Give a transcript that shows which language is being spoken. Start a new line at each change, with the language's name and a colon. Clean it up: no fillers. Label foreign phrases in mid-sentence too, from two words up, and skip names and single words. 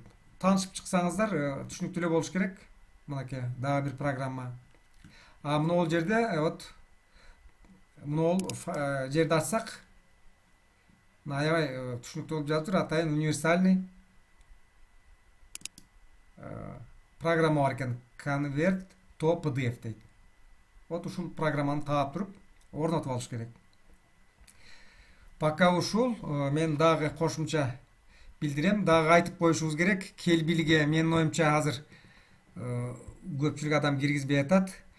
Kyrgyz: Таанышып чыксаңыздар, түшүнүктүү эле болуш керек. Мынакей дагы бир программа. Мына жерде вот мына жерди ачсак, мына аябай түшүнүктүү болуп жатыр. Атайын универсальный программа бар экен.
English: Convert to PDF дейт.
Kyrgyz: Вот ушул программаны таап туруп орнотуп алыш керек. Пока ушул мен дагы кошумча билдирем, дагы айтып коюшубуз керек. Келбилге менин оюмча азыр көпчүлүк адам киргизбей атат.